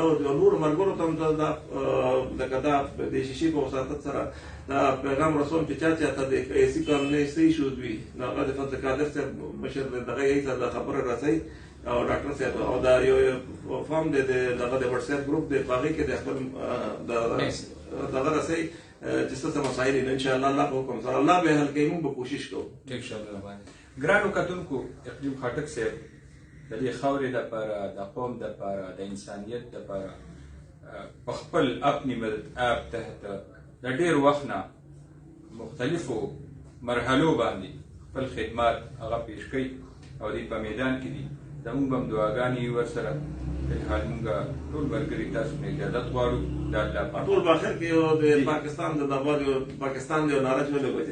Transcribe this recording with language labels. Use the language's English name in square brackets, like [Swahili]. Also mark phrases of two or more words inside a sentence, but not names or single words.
[Pashto] نورو ملګرو ته هم دا لکه دا د شیشې په وساطت سره دا پیغام رسوم چې چا ته د ایسي کالونۍ څه ایشوز وي نو هغه د فضل قادر صاحب مشر دغه یې ته دا خبره رسوي او ډاکټر صاحب او دا یو فارم دی دغه د واتس اپ ګروپ دی په هغې کې د خپل دغه رسوي چې څه مسایل دي [Arabic] ان شاء الله [Pashto] الله په حکم سره الله به حل کوي موږ به کوشش کوو ټیک شه الله باندې ګرانو کتونکو اقلیم خاټک صاحب د دې خاورې دپاره د قوم دپاره د انسانیت دپاره په خپل [Urdu] اپنی مدد آپ [Pashto] تحت د ډېر وخت نه مختلفو مرحلو باندې خپل خدمات هغه پیش کوي او دوی په میدان کې دي زموږ به هم دعاګانې وي ورسره فلحال موږ ټول ملګري تاسو نه اجازت غواړو د الله پاک ټول په اخر کې یو د پاکستان د دبا یو پاکستان د یو ناره چې ولګوي